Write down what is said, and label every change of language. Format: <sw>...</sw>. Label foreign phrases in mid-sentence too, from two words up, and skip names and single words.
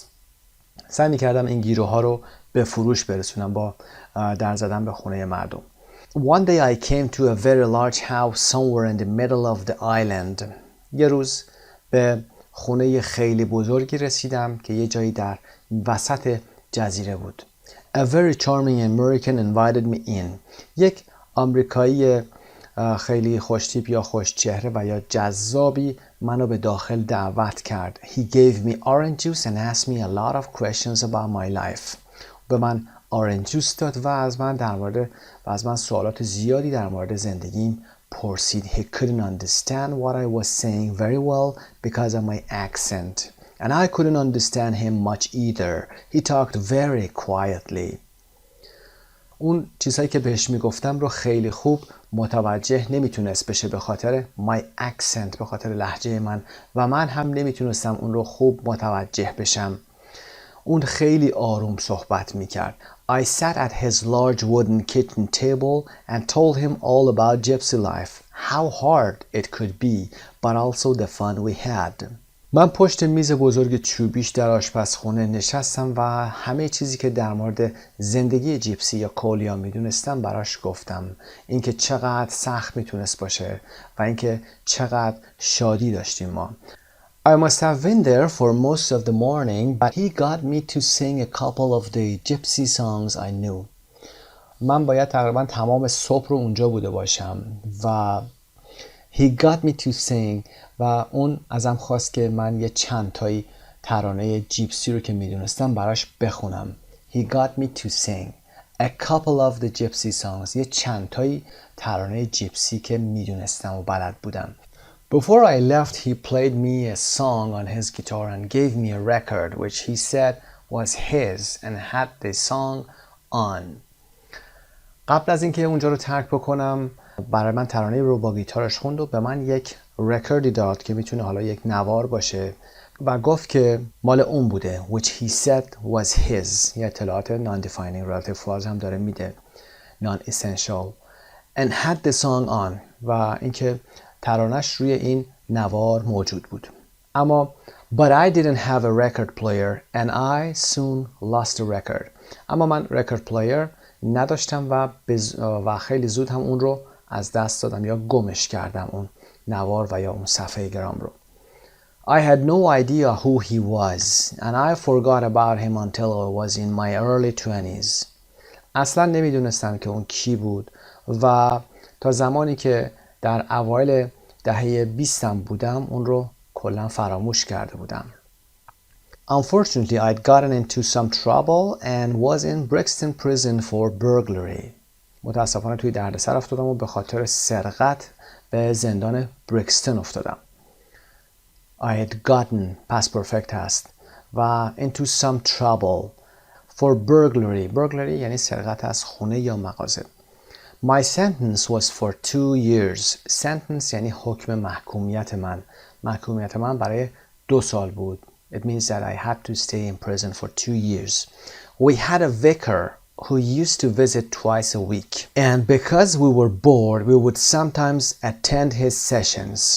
<fa>سعی میکردم این گیره ها رو به فروش برسونم با در زدن به خونه مردم.</fa> <en>One day I came to a very large house somewhere in the middle of the island.</en> <fa>یه روز به خونه خیلی بزرگی رسیدم که یه جایی در وسط جزیره بود.</fa> <en>A very charming American invited me in.</en> <fa>یک آمریکایی خیلی خوشتیپ یا خوشچهره و یا جذابی منو به داخل دعوت کرد.</fa> <en>He gave me orange juice and asked me a lot of questions about my life.</en> <fa>به من</fa> <en>orange juice</en> <fa>داد و از من سوالات زیادی در مورد زندگیم پرسید.</fa> <en>He couldn't understand what I was saying very well because of my accent. And I couldn't understand him much either. He talked very quietly.</en> <fa>اون چیزهایی که بهش میگفتم رو خیلی خوب متوجه نمیتونست بشه به خاطر</fa> <en>my accent،</en> <fa>به خاطر لهجه من، و من هم نمیتونستم اون رو خوب متوجه بشم. اون خیلی آروم صحبت میکرد.</fa> <en>I sat at his large wooden kitchen table and told him all about gypsy life, how hard it could be, but also the fun we had.</en> <fa>من پشت میز بزرگ چوبیش در آشپزخونه نشستم و همه چیزی که در مورد زندگی جیپسی یا کولیا میدونستم براش گفتم. اینکه چقدر سخت میتونست باشه و اینکه چقدر شادی داشتیم ما.</fa> <en>I must have been there for most of the morning, but he got me to sing a couple of the gypsy songs I knew.</en> <fa>من باید تقریبا تمام صبح رو اونجا بوده باشم و</fa> <en>he got me to sing</en> <fa>و اون ازم خواست که من یه چند تایی ترانه جیپسی رو که میدونستم براش بخونم.</fa> <en>He got me to sing a couple of the gypsy songs.</en> <fa>یه چند تایی ترانه جیپسی که میدونستم و بلد بودم.</fa> <en>Before I left, he played me a song on his guitar and gave me a record which he said was his and had the song on.</en> <fa>قبل از اینکه اونجا رو ترک بکنم برای من ترانه رو با گیتارش خوند و به من یک رکوردی داد که میتونه حالا یک نوار باشه و گفت که مال اون بوده</fa> <en>which he said was his.</en> <fa>یه اطلاعات</fa> <en>non-defining relative clause</en> <fa>هم داره میده</fa> <en>non-essential and had the song on</en> <fa>و اینکه ترانش روی این نوار موجود بود.</fa> <en>اما but I didn't have a record player and I soon lost the record.</en> <fa>اما من</fa> <en>record player</en> <fa>نداشتم و خیلی زود هم اون رو از دست دادم یا گمش کردم اون نوار و یا اون صفحه گرام رو.</fa> <en>I had no idea who he was and I forgot about him until I was in my early 20s.</en> <fa>اصلا نمیدونستم که اون کی بود و تا زمانی که در اوایل دهه 20 بودم اون رو کلا فراموش کرده بودم.</fa> <en>Unfortunately, I'd gotten into some trouble and was in Brixton prison for burglary.</en> <fa>متاسفانه توی دردسر افتادم و به خاطر سرقت به زندان بریکستون افتادم.</fa> <en>I had gotten past perfect</en> <fa>هست و</fa> <en>into some trouble for burglary.</en> <fa>Burglary یعنی سرقت از خونه یا مغازه.</fa> <en>My sentence was for 2 years.</en> <fa>Sentence یعنی حکم محکومیت من. محکومیت من برای 2 سال بود.</fa> <en>It means that I had to stay in prison for 2 years. We had a vicar who used to visit twice a week. And because we were bored, we would sometimes attend his sessions.</en>